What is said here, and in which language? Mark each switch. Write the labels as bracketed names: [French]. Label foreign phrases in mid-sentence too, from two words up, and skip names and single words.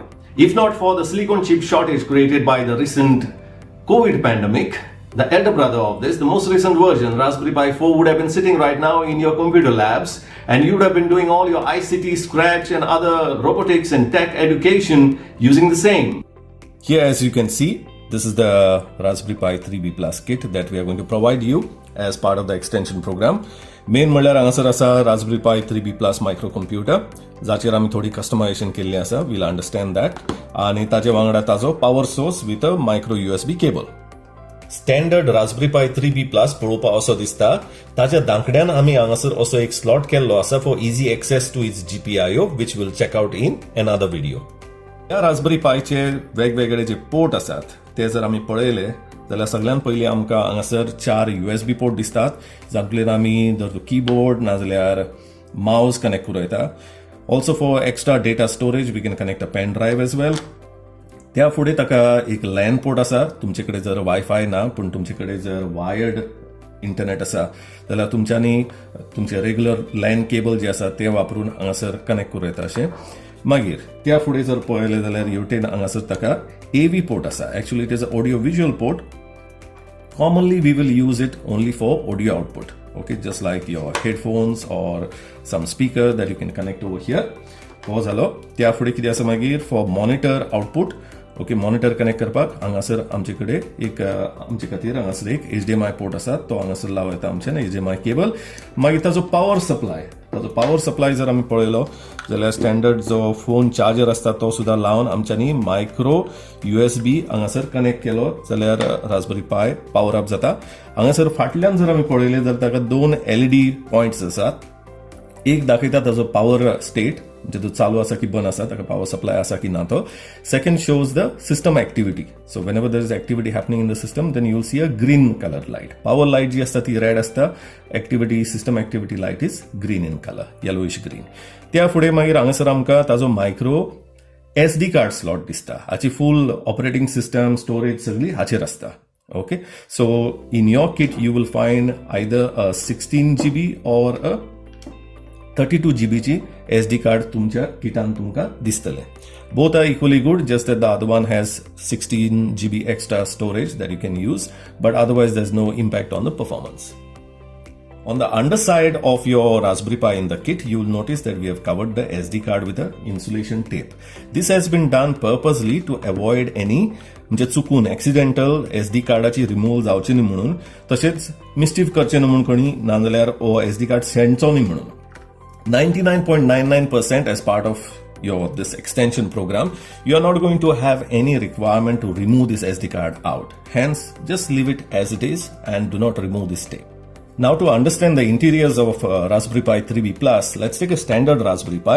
[English] If not for the silicon chip shortage created by the recent COVID pandemic, the elder brother of this, the most recent version, Raspberry Pi 4, would have been sitting right now in your computer labs and you would have been doing all your ICT, Scratch and other robotics and tech education using the same. Here, as you can see, this is the Raspberry Pi 3B Plus kit that we are going to provide you as part of the extension program. [Konkani] Main म्हणल्यार हांगासर आसा Raspberry Pi 3B Plus microcomputer, जाचेर आमी थोडी कस्टमायझेशन केल्ली आसा. [English] We'll understand that. [Konkani] आणि ताचे वांगडा ताजो पॉवर सोर्स [English] with a micro USB cable. [Konkani] स्टँडर्ड Raspberry Pi 3B Plus पळोवपा असो दिसता. ताच्या दांकड्यान आमी हांगासर असो एक स्लॉट केल्लो आसा [English] for easy access to its GPIO, which we'll check out in another video. [Konkani] ह्या Raspberry Pi चे वेगवेगळे जे पोर्ट आसात ते जर आमी पळयले जाल्यार सगळ्यात पयलीं आमकां हांगासर 4 USB पोर्ट दिसतात, जातूंतल्यान आमी जर कीबोर्ड नाजाल्यार माउस कनेक्ट करूं येता. [English] Also for extra data storage we can connect a pen drive as well. [Konkani] त्या फुडें ताका एक [English] LAN port [Konkani] आसा. तुमचे कडेन जर वायफाय ना पूण तुमचे कडेन जर [English] wired internet [Konkani] आसा जाल्यार तुमच्यांनी तुमचे [English] regular LAN cable [Konkani] जे आसा ते वापरून हांगासर कनेक्ट करूं येता अशें. मागीर त्या फुडें जर पळयलें जाल्यार हेवटेन हांगासर ताका [English] AV port [Konkani] आसा. [English] Actually it is a audio visual port. Commonly we will use it only for audio output, okay, just like your headphones or some speaker that you can connect over here. [Konkani] हो झालो. त्या फुडें कितें आसा मागीर [English] for monitor output. [Konkani] ओके, [English] monitor connect [Konkani] करपाक हांगासर आमचे कडेन एक आमचे खातीर हांगासर एक [English] HDMI port [Konkani] आसा, तो हांगासर लावं येता आमच्यान [English] HDMI cable. [Konkani] मागीर ताजो [English] power supply [Konkani] जर आमी पळयलो जाल्यार स्टँडर्ड जो [English] phone charger [Konkani] आसता तो सुद्दां लावन आमच्यांनी [English] micro USB [Konkani] हांगासर कनेक्ट केलो जाल्यार रास्पबेरी पाय [English] power up [Konkani] जाता. हांगासर फाटल्यान जर आमी पळयलें जाल्यार ताका 2 [English] LED points [Konkani] आसात. एक दाखयता ताजो [English] power state, [Konkani] म्हणजे तो चालू आसा की बंद आसा, ताका [English] power supply [Konkani] आसा की ना तो. [English] Second shows the system activity. सो whenever there is activity happening in the system, then you'll see a green color light. Power light [Konkani] जी असता ती रेड असता. [English] Activity system activity light is green in colour, yellowish green. [Konkani] त्या फुडें मागीर हांगासर आमकां ताजो [English] micro SD card slot [Konkani] दिसता. हाची [English] full operating system storage [Konkani] सगळी हाचेर आसता. [English] Okay, so in your kit you will find either a 16 GB or a 32 GB [Konkani] ची SD कार्ड तुमच्या किटान तुमकां दिसतले. [English] Both are equally good, just that the other one has 16 GB extra storage that you can use, but otherwise there's no impact on the performance. On the underside of your Raspberry Pi in the kit, you will notice that we have covered the SD card with a insulation tape. This has been done purposely to avoid any [Konkani] म्हणजे चुकून एक्सिडेंटल SD कार्डाची रिमूव्ह जावची न्ही म्हणून, तशेंच मिस्टीफ करचे न्ही म्हणून कोणी, नाजाल्यार ओ SD कार्ड शेणचो न्ही म्हणून. [English] 99.99% as part of this extension program, you are not going to have any requirement to remove this SD card out. Hence, just leave it as it is and do not remove this tape. Now, to understand the interiors of Raspberry Pi 3B Plus, let's take a standard Raspberry Pi.